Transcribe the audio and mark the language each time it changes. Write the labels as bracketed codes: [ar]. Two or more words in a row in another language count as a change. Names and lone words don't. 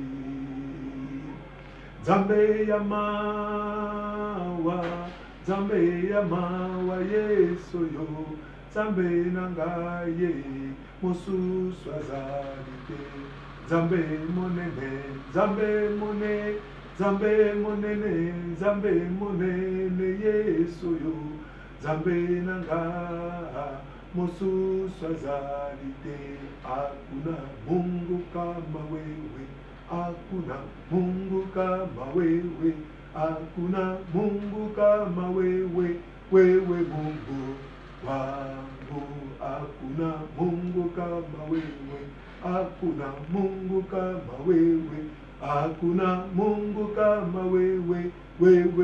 [ln] Nzambe ya mawa, Nzambe ya mawa Yesu yo, Nzambe nanga ye mosusu azali te. Nzambe monene, Nzambe monene, Nzambe monene, Nzambe monene Yesu yo, Nzambe nanga mosusu azali te. [sw] Hakuna Mungu kama wewe, hakuna Mungu kama wewe, hakuna Mungu kama wewe, wewe Mungu wangu, hakuna kama wewe, hakuna Mungu kama wewe, hakuna Mungu kama wewe, wewe